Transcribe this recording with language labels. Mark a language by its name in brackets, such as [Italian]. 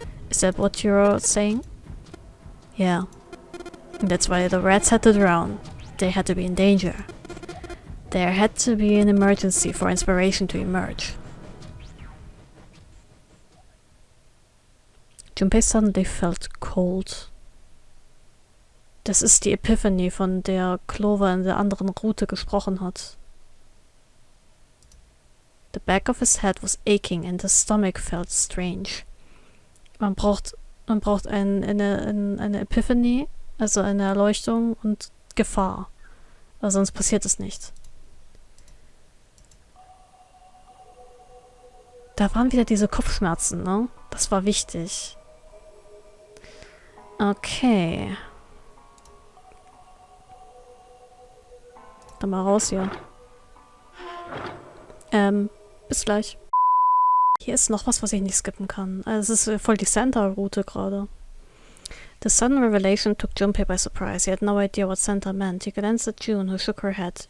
[English] Is that what you're saying? Yeah. That's why the rats had to drown. They had to be in danger. There had to be an emergency for inspiration to emerge. Junpei suddenly felt cold. [German] Das ist die Epiphany, von der Clover in der anderen Route gesprochen hat. [English] The back of his head was aching and his stomach felt strange. [German] Man braucht eine Epiphany, also eine Erleuchtung und Gefahr. Aber sonst passiert es nicht. Da waren wieder diese Kopfschmerzen, ne? Das war wichtig. Okay. Dann mal raus hier. Bis gleich. Hier ist noch was ich nicht skippen kann. Also es ist voll die Santa-Route gerade. [English] The sudden revelation took Junpei by surprise. He had no idea what Santa meant. He glanced at June, who shook her head.